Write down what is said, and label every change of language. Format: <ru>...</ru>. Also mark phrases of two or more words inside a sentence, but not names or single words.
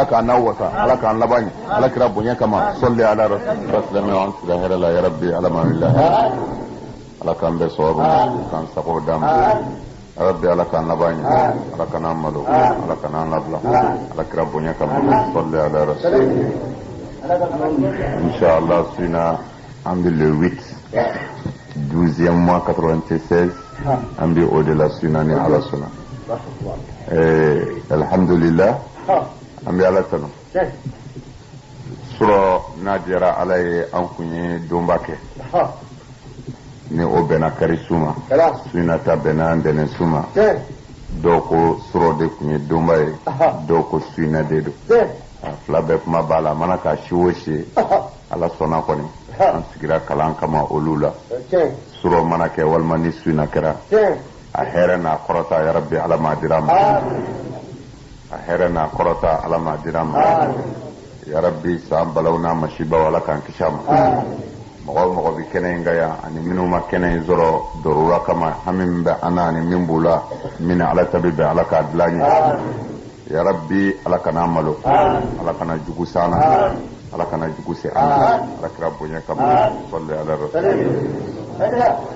<bm>k'an n'aw wasa ala k'an laban ɲɛ ala kira bonya kama</bm> <ar>صل على رسول الله</ar> <bm>an sira hɛrɛ la yarabi ala ma wuli ala k'an bɛɛ sababu k'an sago d'a ma Rabbi ala k'an laban ɲɛ ala kan'an malo ala kan'an labila ala kira bonya kama</bm> <ar>صل على رسول الله</ar> <bm>Inch'Allah suna an bɛ</bm> <fr>le 8 12e mois</fr> <bm>96 an bɛ o de la suna ni ala sɔnna alhamdulillah an bɛ ala tanu sɔrɔ n'a diyara ala ye an kun ye donba kɛ ni o bɛnna kari su ma suna ta bɛnna ntɛnɛn su ma dɔw ko sɔrɔ de kun ye donba ye dɔw ko suna de don fila bɛɛ kuma b'a la a mana k'a si o si ala sɔnna kɔni an sigira kalan kama olu la sɔrɔ mana kɛ walima ni suna kɛra a hɛrɛ n'a kɔrɔta yarabi ala ma dira ma a hɛrɛ n'a kɔrɔta ala ma dira ma yarabi san balaw n'a masibaw ala k'an kisi a ma mɔgɔ o mɔgɔ bɛ kɛnɛ in kan yan ani minnu ma kɛnɛ in sɔrɔ dɔrɔra kama hami min bɛ an na ani min b'u la min ala ta bɛ bɛn ala k'a dilan ye yarabi ala kana malo ala kana jugu san na ala kana jugu se an ala kira bonya kama</bm> <ar>صل على رسول الله</ar>